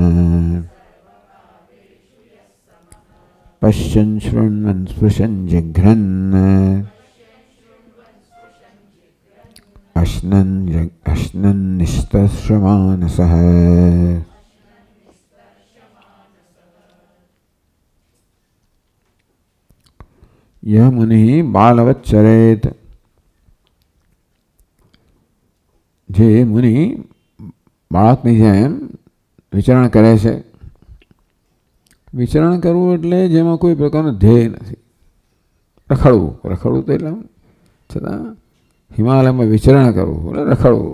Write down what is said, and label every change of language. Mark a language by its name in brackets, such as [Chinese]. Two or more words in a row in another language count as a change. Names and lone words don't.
[Sanskrit] पश्यन् शृण्वन् स्पृशन् जिघ्रन् अश्नन् निस्तश्रमानसः। यह मुनि बालवत् चरेत। [Gujarati] જે મુનિ બાળકની જેમ વિચરણ કરે છે. વિચરણ કરવું એટલે જેમાં કોઈ પ્રકારનું ધ્યેય નથી. રખડવું રખડવું તો એટલે છતાં હિમાલયમાં વિચરણ કરવું એટલે રખડવું.